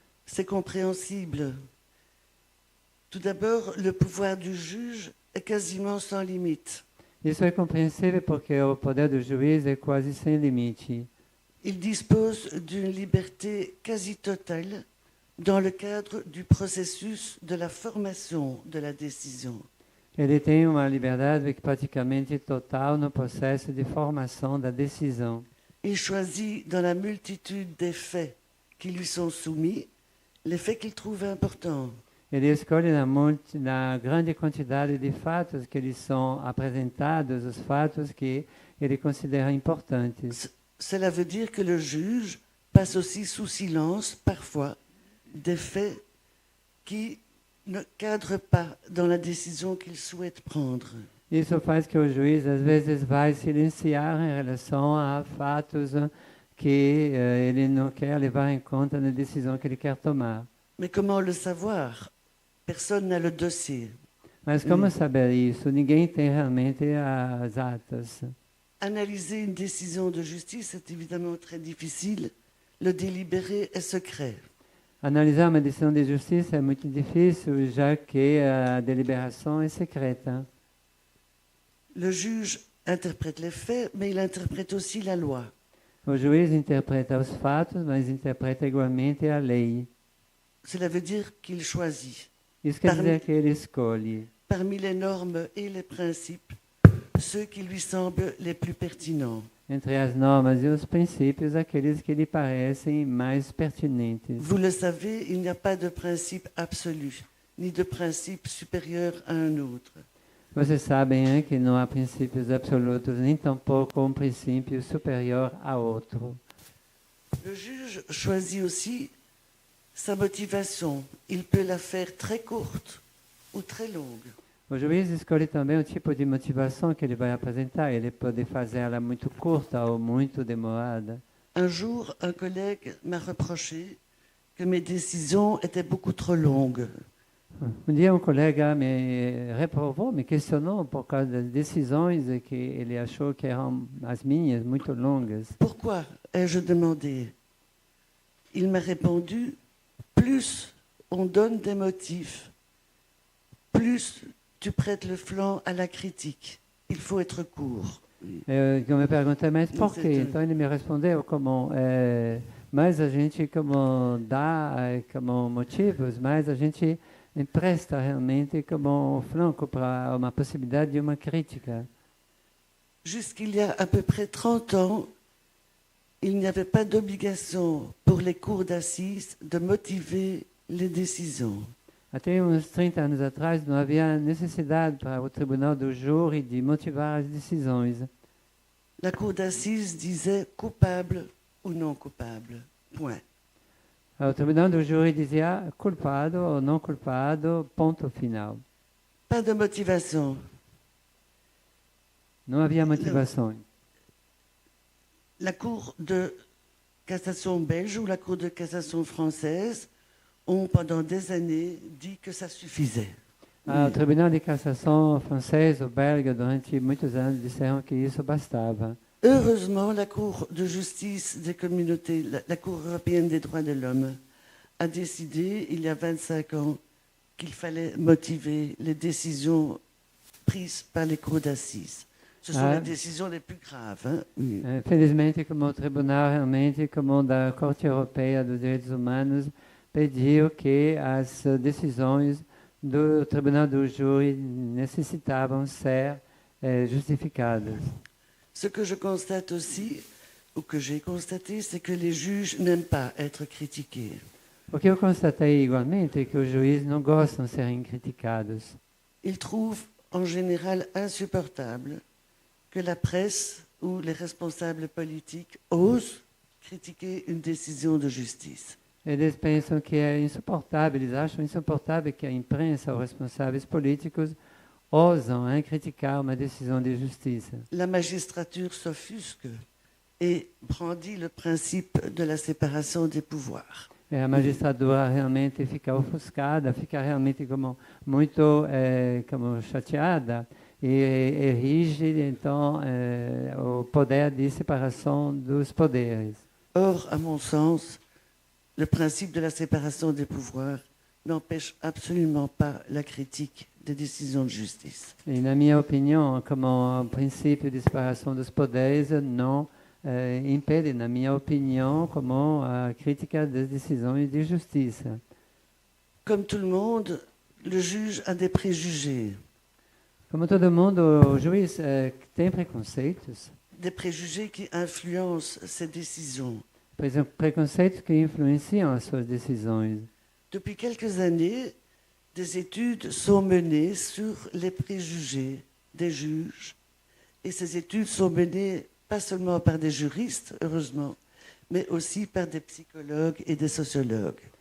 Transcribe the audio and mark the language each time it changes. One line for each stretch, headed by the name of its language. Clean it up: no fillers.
French: C'est compréhensible. Tout d'abord, le pouvoir du juge est quasiment sans limite.
Portuguese: Isso é compreensível porque o poder do juiz é quase sem limite.
French: Il dispose d'une liberté quasi totale dans le cadre du processus de la formation de la décision.
Portuguese: Ele tem uma liberdade praticamente total no processo de formação da decisão.
French: Il choisit dans la multitude des faits qui lui sont soumis les faits qu'il trouve importants.
Portuguese: Ele escolhe na grande quantidade de fatos que lhe são apresentados, os fatos que ele considera importantes.
French: Cela veut dire que le juge passe aussi sous silence, parfois, des faits qui ne cadrent pas dans la décision qu'il souhaite prendre.
Portuguese: Isso faz que o juiz, às vezes, vai silenciar em relação a fatos que ele não quer levar em conta na decisão que ele quer tomar.
French: Mais comment le savoir? Personne n'a le dossier.
Portuguese: Mas como saber isso? Ninguém tem realmente as atas.
French: Analyser une décision de justice est évidemment très difficile. Le délibéré est secret.
Portuguese: Analisar uma decisão de justiça é muito difícil, já que a deliberação é secreta.
French: Le juge interprète les faits, mais il interprète aussi la loi.
Portuguese: O juiz interpreta os fatos, mas interpreta igualmente a lei.
French: Cela veut dire qu'il choisit,
Portuguese: Isso quer dizer que ele escolhe,
French: parmi les normes et les principes, ceux qui lui semblent les plus pertinents.
Portuguese: entre as normas e os princípios, aqueles que lhe parecem mais pertinentes.
French: Vous le savez, il n'y a pas de principe absolu, ni de principe supérieur à un autre.
Portuguese: Vocês sabem que não há princípios absolutos, nem tampouco um princípio superior a outro.
French: Le juge choisit aussi sa motivation. Il peut la faire très courte ou très longue.
Portuguese: O juiz escolhe também o tipo de motivação que ele vai apresentar. Ele pode fazer ela muito curta ou muito demorada.
French: Un jour, un collègue m'a reproché que mes décisions étaient beaucoup trop longues.
Portuguese: Dia um colega me reprovou, me questionou por causa das decisões que ele achou que eram as minhas muito longas.
French: Pourquoi ai-je demandé? Il m'a répondu, plus on donne des motifs, plus tu prêtes le flanc à la critique. Il faut être court.
Portuguese: Eu me perguntei, mas por quê? Então ele me respondeu como, mais a gente como dá como motivos, mais a gente empresta realmente como flanco para uma possibilidade de uma crítica.
French: Jusqu'il y a à peu près 30 ans, il n'y avait pas d'obligation pour les cours d'assises de motiver les décisions.
Portuguese: Até uns 30 anos atrás, não havia necessidade para o tribunal do júri de motivar as decisões.
French: La cour d'assises disait coupable ou non coupable. Point.
Portuguese: O tribunal do júri dizia culpado ou não culpado, ponto final.
French: Pas de motivation.
Portuguese: Não havia motivações.
French: La cour de cassation belge ou la cour de cassation française ont pendant des années dit que ça suffisait.
Portuguese: O tribunal de cassação francês ou belga, durante muitos anos, disseram que isso bastava.
French: Heureusement, la Cour de justice des communautés, la Cour européenne des droits de l'homme, a décidé, il y a 25 ans, qu'il fallait motiver les décisions prises par les cours d'assises. Ce sont les décisions les plus graves. Hein? Oui.
Portuguese: Felizmente, como o tribunal realmente, como da Corte Europeia dos Direitos Humanos, pediu que as decisões do tribunal do júri necessitavam ser justificadas.
French: Ce que je constate aussi, ou que j'ai constaté, c'est que les juges n'aiment pas être critiqués.
Portuguese: O que eu constatei igualmente é que os juízes não gostam de serem criticados.
French: Ils trouvent en général insupportable que la presse ou les responsables politiques osent critiquer une décision de justice.
Portuguese: Eles pensam que é insuportável, eles acham insuportável que a imprensa ou responsáveis políticos osam criticar uma decisão de justiça.
French: La magistrature s'offusque et brandit le principe de la séparation des pouvoirs.
Portuguese: A magistratura realmente fica ofuscada, fica realmente como muito como chateada e erige então o poder de separação dos poderes.
French: Or, à mon sens, le principe de la séparation des pouvoirs n'empêche absolument pas la critique des décisions de justice.
Portuguese: E na minha opinião, como o princípio de separação dos poderes não impede, na minha opinião, como a crítica das decisões de justiça.
French: Comme tout le monde, le juge a des préjugés.
Portuguese: Como todo mundo, o juiz tem preconceitos.
French: Des préjugés qui influencent ses décisions.
Portuguese: Por exemplo, preconceitos que influenciam as suas decisões.
French: Depuis quelques années, des études sont menées sur les préjugés des juges. Et ces études sont menées pas seulement par des juristes, heureusement, mais aussi par des psychologues et des sociologues.